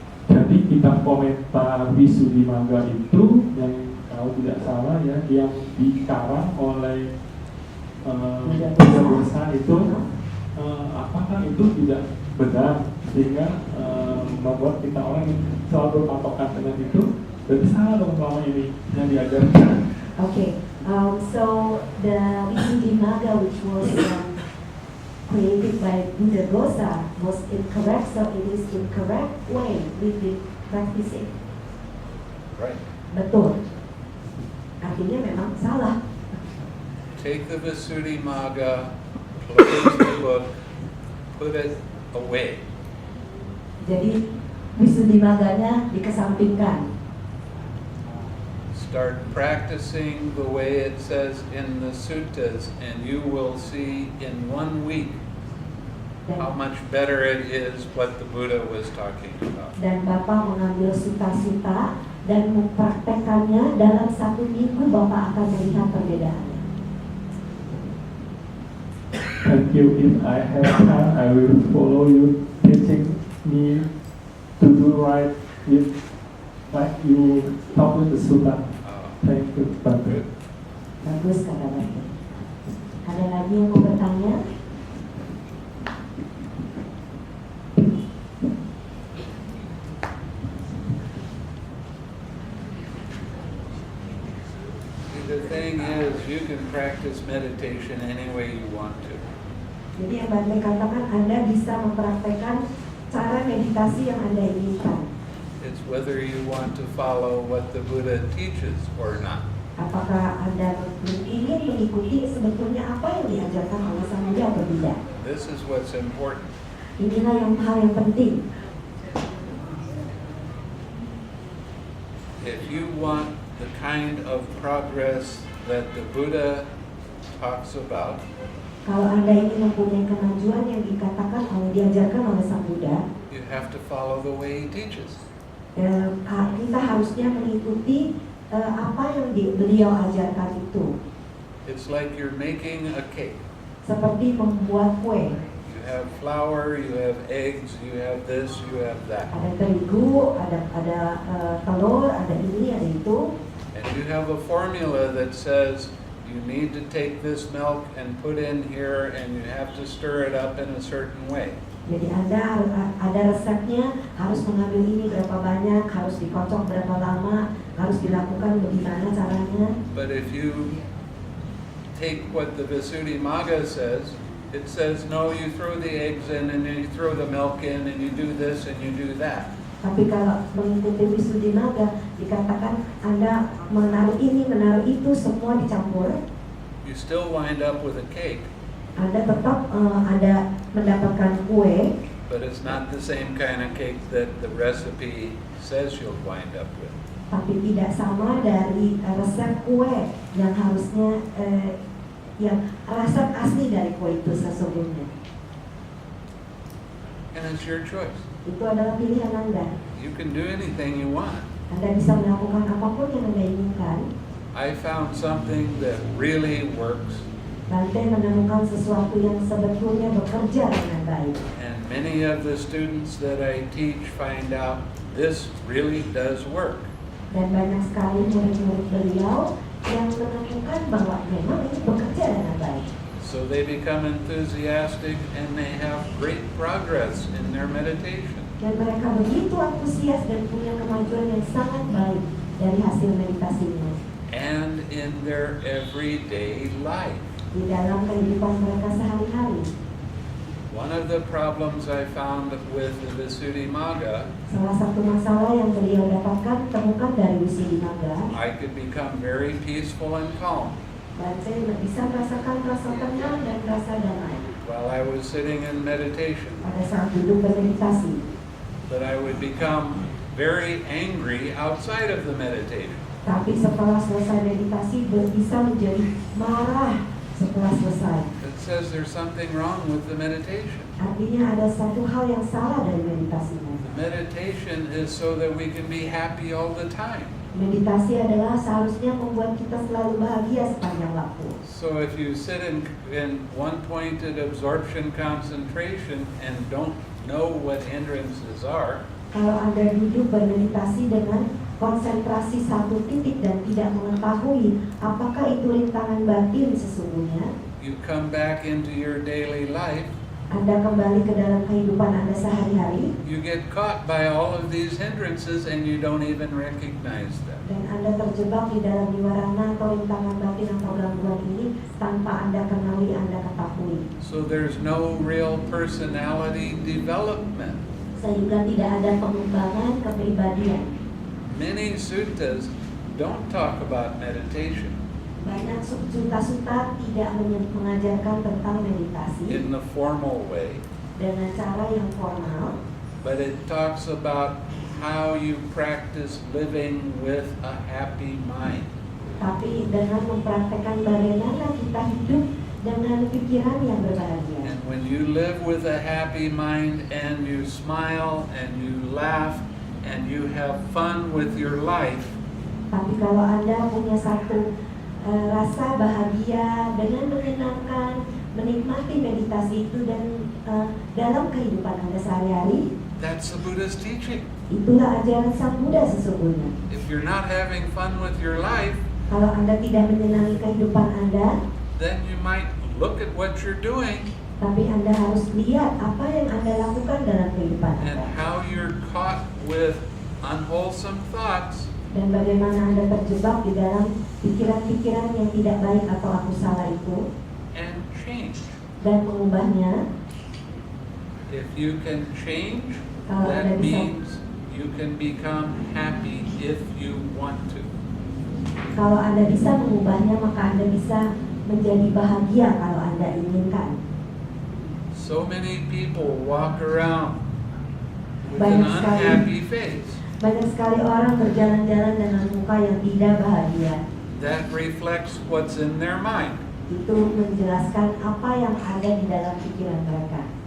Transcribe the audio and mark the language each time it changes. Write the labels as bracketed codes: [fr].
[id] jadi kitab komentar Visuddhimagga itu yang kalau tidak salah ya yang dikarang oleh Buddha Desa itu apakah itu tidak benar sehingga membuat kita orang yang selalu berpatokan dengan itu berarti salah dong selama ini yang diajarkan. [en] Okay, so the Visuddhimagga which was created by Buddha Dosa was incorrect, so it is incorrect way we've been practicing. Right. [id] Betul. Artinya memang salah. [en] Take the Visuddhimagga, close the book, put it away. [id] Jadi Visuddhimagganya dikesampingkan. [en] Start practicing the way it says in the suttas, and you will see in 1 week how much better it is what the Buddha was talking about. [id] Dan Bapak mengambil suta-suta dan mempraktekannya dalam 1 minggu, Bapak akan melihat perbedaannya. [en] Thank you. If I have time, I will follow you, teaching me to do right with like you talk with the Sutta. Thank you, Bhante. [id] Bagus kata Bhante. Ada lagi yang mau bertanya? [en] The thing is, you can practice meditation any way you want to. [id] Jadi yang Bhante katakan, Anda bisa mempraktekkan cara meditasi yang Anda inginkan. [en] It's whether you want to follow what the Buddha teaches or not. [id] Apakah Anda ingin mengikuti sebetulnya apa yang diajarkan oleh Sang Buddha atau tidak? [en] This is what's important. [id] Inilah hal yang penting. [en] If you want the kind of progress that the Buddha talks about, [id] Kalau Anda ingin mempunyai kemajuan yang diajarkan oleh Sang Buddha, [en] you have to follow the way he teaches. [id] Kita harusnya mengikuti apa yang beliau ajarkan itu. [en] It's like you're making a cake. [id] Seperti membuat kue. [en] You have flour, you have eggs, you have this, you have that. [id] Ada terigu, ada telur, ada ini, ada itu. [en] And you have a formula that says you need to take this milk and put in here and you have to stir it up in a certain way. [id] Jadi Anda ada resepnya, harus mengambil ini berapa banyak, harus dikocok berapa lama, harus dilakukan bagaimana caranya. [en] But if you take what the Visuddhimagga says, it says no, you throw the eggs in and then you throw the milk in and you do this and you do that. [id] Tapi kalau mengikuti Visuddhimagga, dikatakan Anda menaruh ini, menaruh itu, semua dicampur. [en] You still wind up with a cake. [id] Anda tetap ada mendapatkan kue. [en] But it's not the same kind of cake that the recipe says you'll wind up with. [id] Tapi tidak sama dari resep kue yang harusnya yang resep asli dari kue itu sesungguhnya. [en] And it's your choice. [id] Itu adalah pilihan Anda. [en] You can do anything you want. [id] Anda bisa melakukan apapun yang Anda inginkan. [en] I found something that really works. [id] Bhante menemukan sesuatu yang sebetulnya bekerja dengan baik. [en] And many of the students that I teach find out this really does work. [id] Dan banyak sekali murid-murid beliau yang menemukan bahwa memang ini bekerja dengan baik. [en] So they become enthusiastic and they have great progress in their meditation. [id] Dan mereka begitu antusias dan punya kemajuan yang sangat baik dari hasil meditasinya. [en] And in their everyday life. [id] Di dalam kehidupan mereka sehari-hari. [en] One of the problems I found with the Visuddhimagga, [id] Salah satu masalah yang beliau temukan dari Visuddhimagga, [en] I could become very peaceful and calm [id] Bhante bisa merasakan rasa tenang dan rasa damai [en] while I was sitting in meditation. [id] pada saat duduk bermeditasi. [en] But I would become very angry outside of the meditation. [id] Tapi setelah selesai meditasi bisa menjadi marah setelah selesai. [en] It says there's something wrong with the meditation. [id] Artinya ada satu hal yang salah dari meditasinya. [en] The meditation is so that we can be happy all the time. [id] Meditasi adalah seharusnya membuat kita selalu bahagia sepanjang waktu. [en] So if you sit in one-pointed absorption concentration and don't know what hindrances are, [id] Kalau Anda duduk bermeditasi dengan konsentrasi satu titik dan tidak mengetahui apakah itu rintangan batin sesungguhnya, [en] you come back into your daily life, [id] Anda kembali ke dalam kehidupan Anda sehari-hari, [en] you get caught by all of these hindrances and you don't even recognize them. [id] dan Anda terjebak di dalam niwarana atau rintangan batin atau gangguan ini tanpa Anda kenali, Anda ketahui. [en] So there's no real personality development. [id] Sehingga tidak ada pengembangan kepribadian. [en] Many suttas don't talk about meditation [id] Banyak sutta-sutta tidak mengajarkan tentang meditasi [en] in the formal way, [id] dengan cara yang formal, [en] but it talks about how you practice living with a happy mind. [id] tapi dengan mempraktekkan bagaimana kita hidup dengan pikiran yang berbahagia. [en] And when you live with a happy mind and you smile and you laugh and you have fun with your life, [id] Tapi kalau Anda punya satu rasa bahagia dengan menyenangkan, menikmati meditasi itu dan dalam kehidupan Anda sehari-hari, [en] that's the Buddha's teaching. [id] itulah ajaran Sang Buddha sesungguhnya. [en] If you're not having fun with your life, [id] Kalau Anda tidak menyenangi kehidupan Anda, [en] then you might look at what you're doing [id] tapi Anda harus lihat apa yang Anda lakukan dalam kehidupan [en] and [id] Anda. [en] how you're caught with unwholesome thoughts, [id] Dan bagaimana Anda terjebak di dalam pikiran-pikiran yang tidak baik atau aku salah itu, [en] and change. [id] dan mengubahnya. [en] If you can change, [id] Kalau [en] that [id] Anda bisa, [en] means you can become happy if you want to. [id] kalau Anda bisa mengubahnya, maka Anda bisa menjadi bahagia kalau Anda inginkan. [en] So many people walk around with an [id] Banyak sekali. [en] unhappy face. [id] Banyak sekali orang berjalan-jalan dengan muka yang tidak bahagia. [en] That reflects what's in their mind. [id] Itu menjelaskan apa yang ada di dalam pikiran mereka.